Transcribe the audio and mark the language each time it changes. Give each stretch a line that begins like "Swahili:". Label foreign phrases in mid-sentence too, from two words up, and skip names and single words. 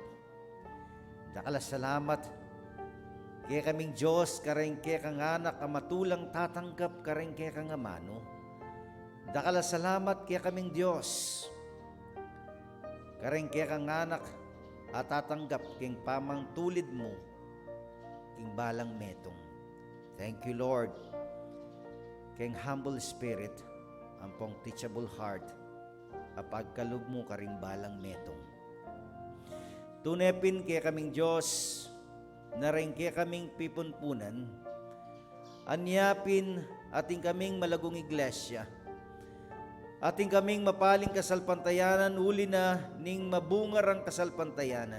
Pampanga: Dakala salamat, kaya kaming Diyos, kareng kaya kang anak, matulang tatanggap kareng kaya kang amano. Dakala salamat, kaya kaming Diyos, kareng kaya kang anak, at tatanggap king pamang tulid mo, king balang metong.
English: Thank you, Lord. Keng humble spirit,
Pampanga: ang pong
English: teachable heart,
Pampanga: apagkalog mo karing balang metong. Tunepin kaya kaming Diyos, na rin kaya kaming pipunpunan, anyapin ating kaming malagong iglesia, ating kaming mapaling kasalpantayanan, uli na ning mabungar ang kasalpantayanan.